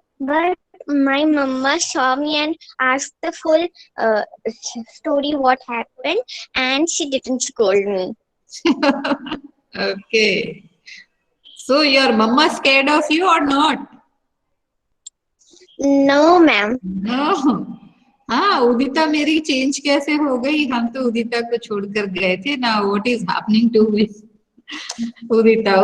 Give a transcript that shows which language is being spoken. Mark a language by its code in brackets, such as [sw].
[en] But my mama saw me and asked the full story what happened, and she didn't scold me. Okay. So your mama scared of you or not? No, ma'am. No. [hi] हाँ, उदिता मेरी change कैसे हो गई? हम तो उदिता को छोड़कर गए थे ना. [en] What is happening to Udita?